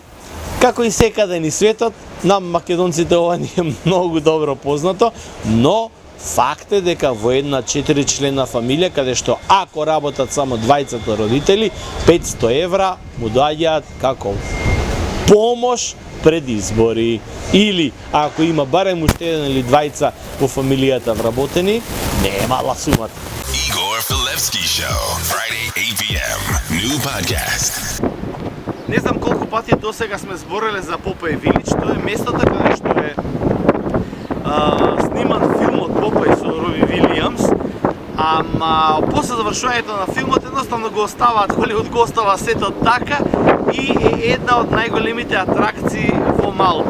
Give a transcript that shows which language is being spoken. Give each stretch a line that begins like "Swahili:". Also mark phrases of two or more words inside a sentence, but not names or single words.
Macedonian: Како и секаде ни светот, нам македонците ова ни е многу добро познато, но факт е дека во една 4-члена фамилија, каде што ако работат само двајцата родители, 500 евра му доаѓаат како помош пред избори. Или ако има барем уште еден или двајца во фамилијата вработени, не е мала сумата.
English: Igor Filevski Show, Friday 8 p.m. New podcast.
Macedonian: Не знам колку пати досега сме збореле за Попеј Вилич, тоа е местото каде што е сниман филмот Попеј со Роби Вилијамс, ама после завршувањето на филмот едноставно го оставаат, Холивуд го остава сето така и е една од најголемите атракции во Малта.